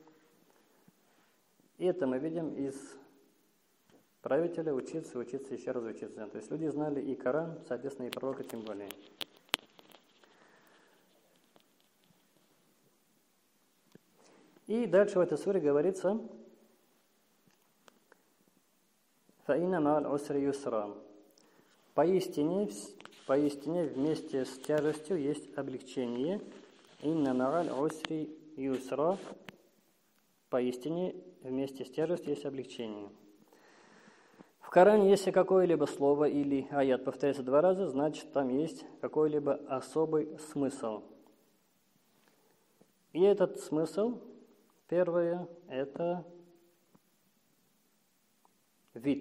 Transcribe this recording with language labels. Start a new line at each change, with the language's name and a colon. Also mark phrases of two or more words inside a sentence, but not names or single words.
Russian: И это мы видим из правителя учиться, еще раз учиться. То есть люди знали и Коран, соответственно, и пророка тем более. И дальше в этой суре говорится
Arabic: «فإن مع العسر يسرا».
Russian: Поистине вместе с тяжестью есть облегчение.
Arabic: «إن مع العسر يسرا».
Russian: Поистине вместе с тяжестью есть облегчение. В Коране, если какое-либо слово или аят повторяется 2 раза, значит, там есть какой-либо особый смысл. И этот смысл, первое, это вид.